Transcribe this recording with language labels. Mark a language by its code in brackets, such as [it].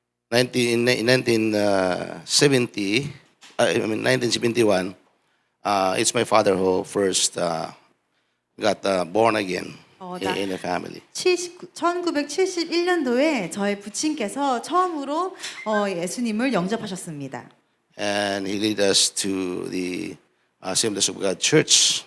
[en] In 1971, it's my father who first got born again in the family. [ko] 1971년도에 저희 부친께서 처음으로 예수님을 영접하셨습니다. [en] And he led us to the Assemblies of God Church.